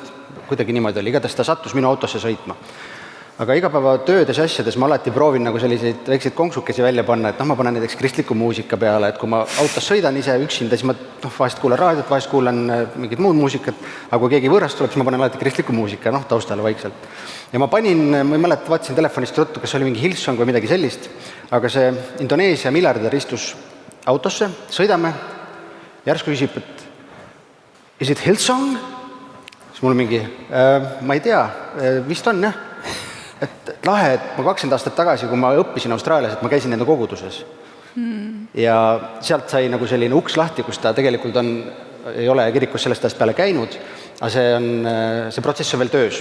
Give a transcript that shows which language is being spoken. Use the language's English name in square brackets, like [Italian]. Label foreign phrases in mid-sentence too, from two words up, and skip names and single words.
[Estonian] Kuidagi niimoodi oli, igatahes ta sattus minu autosse sõitma. Aga igapäeva töödes asjades ma alati proovin nagu selliseid väikseid konksukesi välja panna, et ma panen näiteks kristliku muusika peale, et kui ma autos sõidan ise üksinda, siis ma vahest kuulan raadiot, vahest kuulan mingit muud muusikat, aga kui keegi võõrast tuleb, siis ma panen alati kristliku muusika, taustale vaikselt. Ja ma ei mäleta, vaatasin telefonist ruttu, kas oli mingi Hillsong või midagi sellist, aga see Indoneesia miljardär istus autosse, sõidame, järsku küsib, et [English] is it Hillsong? [Estonian] Siis mul mingi, ma ei tea, vist on jah. Et lahe, et ma 20 aastat tagasi, kui ma õppisin Austraalias, et ma käisin nende koguduses. Ja sealt sai nagu selline uks lahti, kus ta tegelikult ei ole kirikus sellest ajast peale käinud, aga see protsess on veel töös.